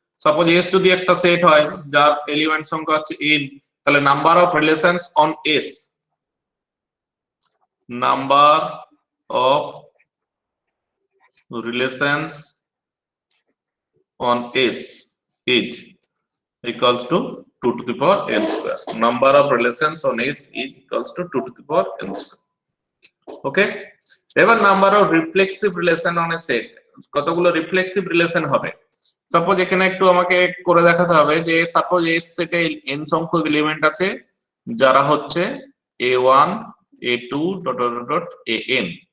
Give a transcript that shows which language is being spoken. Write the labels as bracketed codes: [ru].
[bn] Suppose s যদি একটা set হয় যার এলিমেন্ট সংখ্যা হচ্ছে n, তাহলে number of relations on s, number of relations on s [en] is equals to 2 to the power n square. Number of relations on s is equals to 2 to the power n square. [bn] ওকে, এবার number of reflexive relation on a set, কতগুলো reflexive relation হবে। Suppose এখানে একটু আমাকে করে দেখাতে হবে যে সাপোজ এস সেটে n সংখ্যক এলিমেন্ট আছে যারা হচ্ছে a1 a2 dot dot dot an।